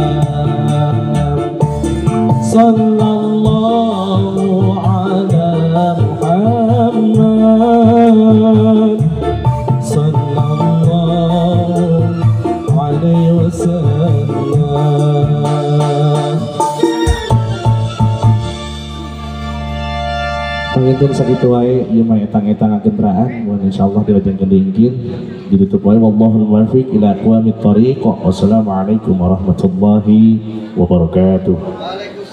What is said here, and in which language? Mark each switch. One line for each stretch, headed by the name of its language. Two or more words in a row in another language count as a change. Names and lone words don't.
Arabic: صلى الله على محمد صلى الله عليه وسلم
Sundanese: mungkin sakitu wae ieu mah etang-etang kendaraan mun insyaallah dilajengkeun diingkeun ditutup wae
Arabic: والله الموفق إلى أقوم الطريق. والسلام عليكم ورحمة الله وبركاته.